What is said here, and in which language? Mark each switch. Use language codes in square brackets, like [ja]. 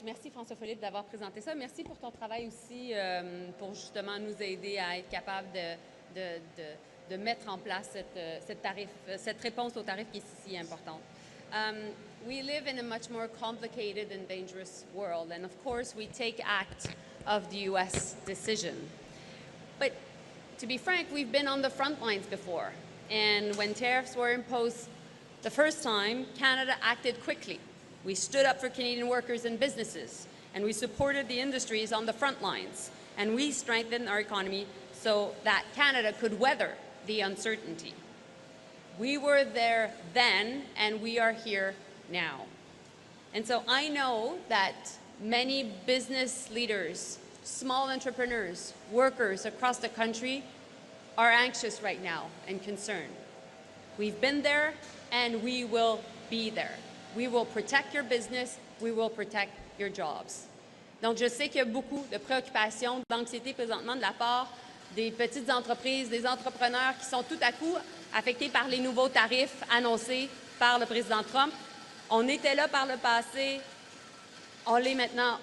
[fr] Merci François-Philippe d'avoir présenté ça. Merci pour ton travail aussi pour justement nous aider à être capable de mettre en place cette réponse au tarif qui est si importante. [en] We live in a much more complicated and dangerous world, and of course we take act of the U.S. decision. But to be frank, we've been on the front lines before, and when tariffs were imposed the first time, Canada acted quickly. We stood up for Canadian workers and businesses, and we supported the industries on the front lines, and we strengthened our economy so that Canada could weather the uncertainty. We were there then, and we are here now. And so I know that many business leaders, small entrepreneurs, workers across the country are anxious right now and concerned. We've been there, and we will be there. We will protect your business. We will protect your jobs. [fr] Donc, je sais qu'il y a beaucoup de préoccupations, d'anxiété présentement de la part des petites entreprises, des entrepreneurs qui sont tout à coup affectés par les nouveaux tarifs annoncés par le président Trump. On était là par le passé, on l'est maintenant.